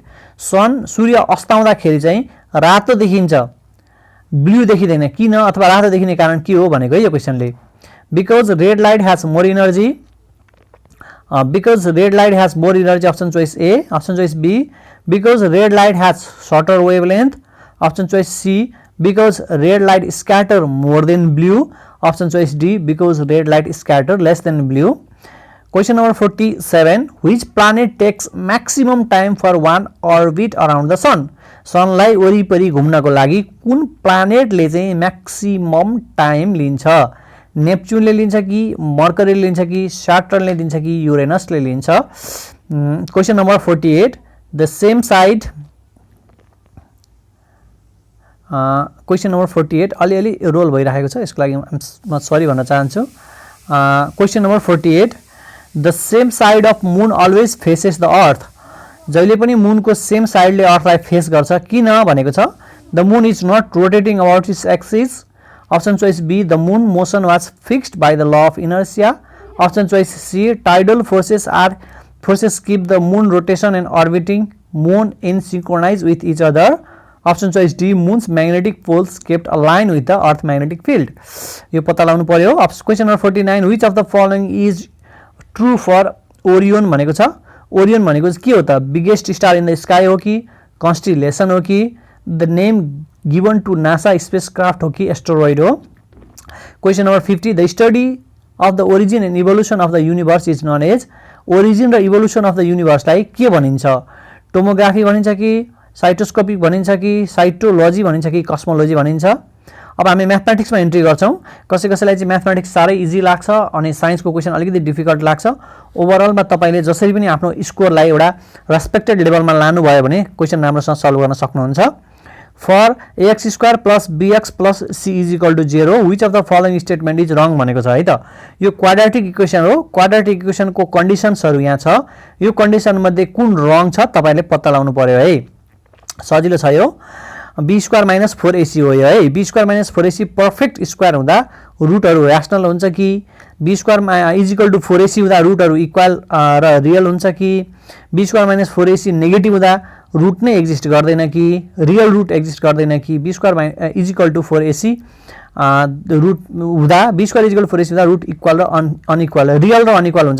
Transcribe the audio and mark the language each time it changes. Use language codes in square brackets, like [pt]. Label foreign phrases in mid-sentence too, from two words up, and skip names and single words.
[ne] सन सूर्य अस्ताउँदाखेरि चाहिँ रातो देखिन्छ, ब्लू देखिदैन, किन अथवा रातो देखिने कारण के हो भनेको है यो क्वेशनले। [en] because red light has more energy, because red light has more energy, option choice A. option choice B because red light has shorter wavelength, Option choice C, because red light scatter more than blue. Option choice D, because red light scatter less than blue. Question number 47, which planet takes maximum time for one orbit around the sun? [ne] सनलाई वरिपरि घुम्नको लागि कुन प्लानेटले चाहिँ [en] maximum time [ne] लिन्छ? नेप्च्युनले लिन्छ कि मर्करीले लिन्छ कि सैटर्नले लिन्छ कि युरेनसले लिन्छ? [en] question number 48, the same side question number 48 [ne] अलिअलि रोल भइरहेको छ, यसको लागि म सरी भन्न चाहन्छु। [en] question number 48, the same side of moon always faces the earth. [ne] जहिले पनि मूनको सेम साइडले अर्थलाई फेस गर्छ, किन भनेको छ? [en] the moon is not rotating about its axis. option choice B, the moon motion was fixed by the law of inertia. option choice C, tidal forces keep the moon rotation and orbiting moon in synchronize with each other. Option choice D, moon's magnetic poles kept aligned with the earth magnetic field. [ne] यो पत्ता लगाउनु पर्यो। [en] question number 49, which of the following is true for Orion [ne] भनेको छ? ओरियन भनेको के हो त? [en] biggest star in the sky [ne] हो कि [en] कन्स्टिलेसन [ne] हो कि [en] the name given to NASA spacecraft [ne] हो कि [en] एस्टेरोइड हो? question number 50, the study of the origin and evolution of the universe is known as. [ne] ओरिजिन र इभोल्युसन अफ द युनिभर्सलाई के भनिन्छ? टोमोग्राफी भनिन्छ कि साइटोस्कोपिक भनिन्छ कि साइटोलोजी भनिन्छ कि कस्मोलोजी भनिन्छ? अब हामी म्याथमेटिक्समा एन्ट्री गर्छौं। कसैलाई चाहिँ म्याथमेटिक्स साह्रै इजी लाग्छ अनि साइन्सको क्वेशन अलिकति डिफिकल्ट लाग्छ। ओभरअलमा तपाईले जसरी पनि आफ्नो स्कोरलाई एउटा रेस्पेक्टेड लेभलमा लानु भयो भने क्वेशन राम्रोसँग सल्भ गर्न सक्नुहुन्छ। [en] for ax square plus bx plus c is equal to 0, which of the following statement is wrong [ne] भनेको छ है त। यो [en] quadratic equation [ne] हो। क्वाड्रेटिक इक्वेसनको कन्डिसन्सहरु यहाँ छ। यो कन्डिसन मध्ये कुन रङ छ तपाईले पत्ता लगाउनु पर्यो है। सजिलो छ यो। [en] b square minus 4ac [ne] हो यो है। [en] b square minus 4ac perfect square [ne] हुँदा रुटहरु र्याशनल हुन्छ कि [en] b square is equal to 4ac [ne] हुँदा रुटहरु इक्वल र रियल हुन्छ कि [en] b square minus 4ac negative [ne] हुँदा रुट नै एक्जिस्ट गर्दैन कि [en] real root [ne] एक्जिस्ट गर्दैन कि [en] b square is equal to 4ac root [ne] हुँदा [en] b square is equal to 4ac [ne] हुँदा रुट इक्वल र अनइक्वल रियल र अनइक्वल हुन्छ।